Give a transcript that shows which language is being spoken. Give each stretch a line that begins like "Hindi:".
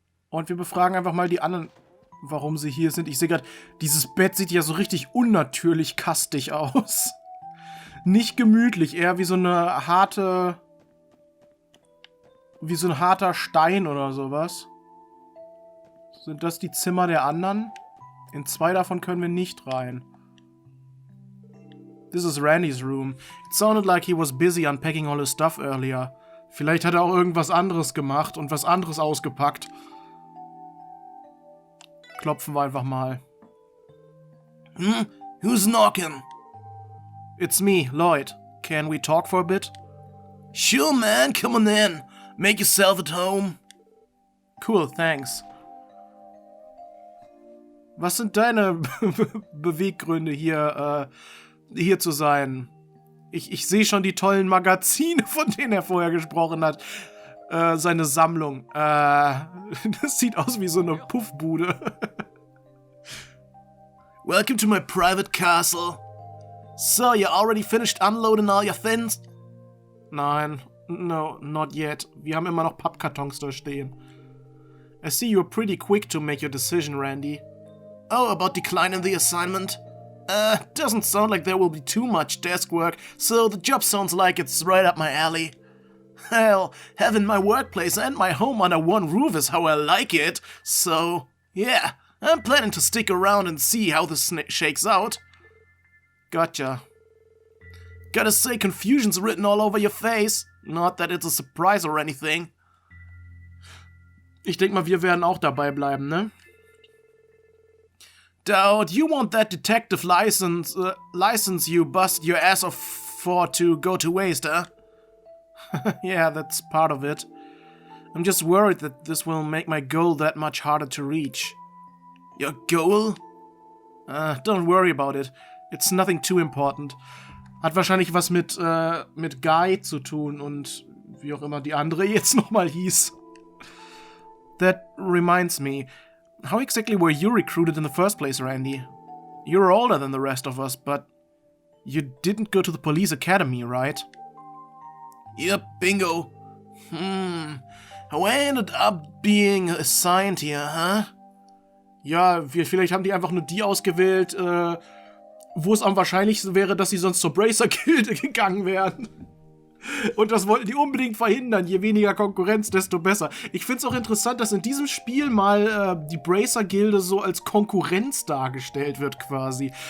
German: Und wir befragen einfach mal die anderen, warum sie hier sind. Ich sehe gerade, dieses Bett sieht ja so richtig unnatürlich kastig aus. Nicht gemütlich, eher wie so eine harte... wie so ein harter Stein oder sowas. Sind das die Zimmer der anderen? In 2 davon können wir nicht rein.
English: This is Randy's room. It sounded like he was busy unpacking all his stuff earlier.
German: Vielleicht hat er auch irgendwas anderes gemacht und was anderes ausgepackt. Klopfen wir einfach mal.
English: Who's knocking? It's me, Lloyd. Can we talk for a bit? Sure, man. Come on in. Make yourself at home. Cool, thanks.
German: Was sind deine Beweggründe hier zu sein? Ich sehe schon die tollen Magazine, von denen er vorher gesprochen hat. Seine Sammlung. Das sieht aus wie so eine PUFFBUDE.
English: Welcome to my private castle. So, you already finished unloading all your things?
German: Nein,
English: no, not yet.
German: Wir haben immer noch Pappkartons da stehen.
English: I see you're pretty quick to make your decision, Randy. Oh, about declining the assignment? Doesn't sound like there will be too much desk work, so the job sounds like it's right up my alley. Hell, having my workplace and my home under one roof is how I like it, so, yeah, I'm planning to stick around and see how this shakes out. Gotcha. Gotta say, confusion's written all over your face. Not that it's a surprise or anything.
German: Ich denke mal, wir werden auch dabei bleiben, ne?
English: Doubt you want that detective license you busted your ass off for to go to waste, huh? Yeah, that's part of it. I'm just worried that this will make my goal that much harder to reach. Your goal? Don't worry about it. It's nothing too important.
German: Hat wahrscheinlich was mit Guy zu tun und wie auch immer die andere jetzt nochmal hieß.
English: That reminds me. How exactly were you recruited in the first place, Randy? You're older than the rest of us, but you didn't go to the police academy, right? Yep, bingo. How I ended up being assigned here, huh?
German: Ja, vielleicht haben die einfach nur die ausgewählt, wo es am wahrscheinlichsten wäre, dass sie sonst zur Bracer-Gilde gegangen wären. Und das wollten die unbedingt verhindern. Je weniger Konkurrenz, desto besser. Ich find's auch interessant, dass in diesem Spiel mal die Bracer-Gilde so als Konkurrenz dargestellt wird quasi.